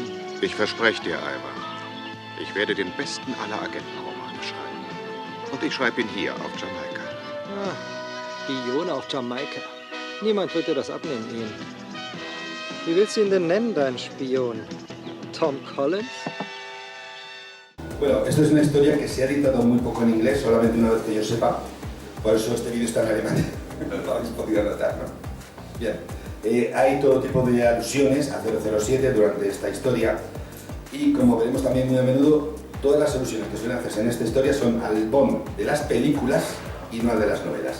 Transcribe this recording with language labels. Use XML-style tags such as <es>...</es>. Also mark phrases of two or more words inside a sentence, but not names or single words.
<de>Ich verspreche dir, Ivor. Ich werde den besten aller Agentenromane schreiben. Und ich schreibe ihn hier auf Jamaika. Ah, Spion auf Jamaika. Niemand wird dir das abnehmen, Ian. Wie willst du ihn denn nennen, dein Spion? Tom Collins?</de> <es>Bueno, esto es una historia que se ha editado muy poco en inglés, solamente una vez que yo sepa. Por eso este vídeo está en alemán. Lo habéis podido notar, ¿no? Bien. Hay todo tipo de alusiones a 007 durante esta historia. Y como veremos también muy a menudo, todas las alusiones que suelen hacerse en esta historia son al Bond de las películas y no al de las novelas.</es>